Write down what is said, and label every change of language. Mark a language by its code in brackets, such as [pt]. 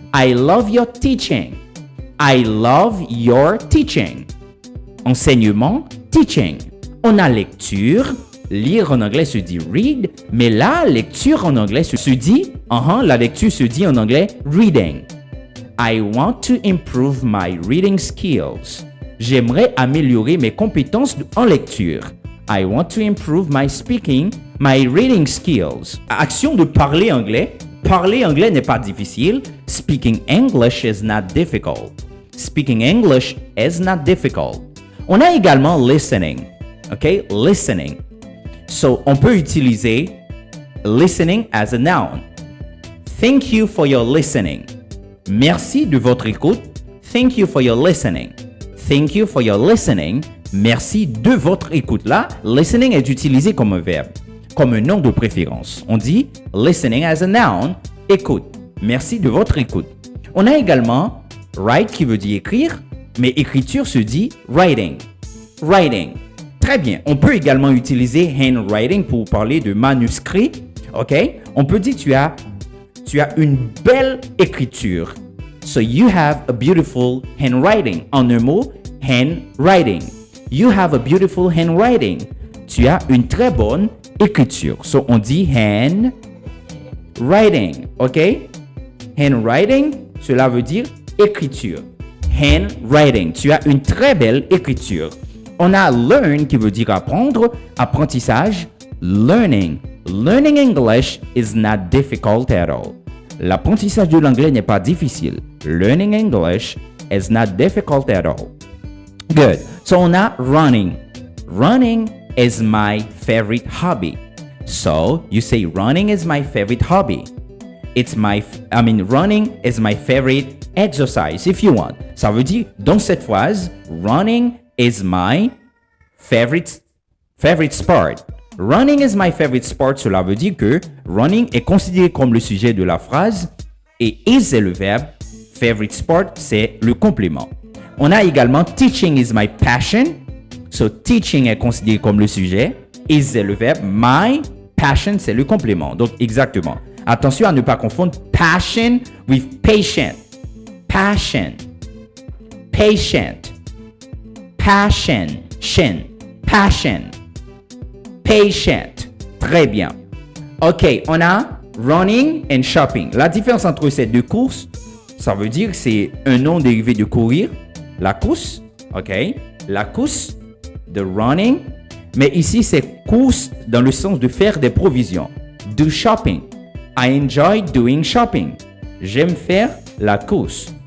[en] I love your teaching. I love your teaching. [fr] Enseignement, teaching. On a lecture. Lire en anglais se dit read, mais la lecture en anglais se dit, la lecture se dit en anglais reading. [en] I want to improve my reading skills. [fr] J'aimerais améliorer mes compétences en lecture. [en] I want to improve my speaking, my reading skills. [fr] Action de parler anglais. Parler anglais n'est pas difficile. [en] Speaking English is not difficult. Speaking English is not difficult. [fr] On a également listening. [en] OK? Listening. So, [fr] on peut utiliser [en] listening as a noun. Thank you for your listening. [fr] Merci de votre écoute. [en] Thank you for your listening. Thank you for your listening. [fr] Merci de votre écoute. Là, listening est utilisé comme un verbe, comme un nom de préférence. On dit [en] listening as a noun, [fr] écoute. Merci de votre écoute. On a également write qui veut dire écrire. mais écriture se dit writing. Writing. Très bien. On peut également utiliser handwriting pour parler de manuscrit. OK? On peut dire tu as une belle écriture. [en] So you have a beautiful handwriting. [fr] En un mot, [en] handwriting. You have a beautiful handwriting. [fr] Tu as une très bonne écriture. So on dit handwriting. OK? Handwriting, cela veut dire écriture. Handwriting. Tu as une très belle écriture. On a learn qui veut dire apprendre, apprentissage, learning. [en] Learning English is not difficult at all. [fr] L'apprentissage de l'anglais n'est pas difficile. [en] Learning English is not difficult at all. Good. So on a running. Running is my favorite hobby. So you say running is my favorite hobby. Running is my favorite exercise if you want. [fr] Ça veut dire, dans cette phrase, [en] running is my favorite sport. Running is my favorite sport. [fr] Cela veut dire que running est considéré comme le sujet de la phrase et is est le verbe. Favorite sport, c'est le complément. On a également [en] teaching is my passion. [fr] So teaching est considéré comme le sujet. Is est le verbe. My passion, c'est le complément. Donc exactement. Attention à ne pas confondre passion with patient. [en] Passion. Patient. Passion. Passion. Patient. Très bien. [fr] OK, on a [en] running and shopping. [fr] La différence entre ces deux courses, ça veut dire que c'est un nom dérivé de courir. La course, OK? La course de running. Mais ici, c'est course dans le sens de faire des provisions. Do shopping. [en] I enjoy doing shopping. [fr] J'aime faire la course.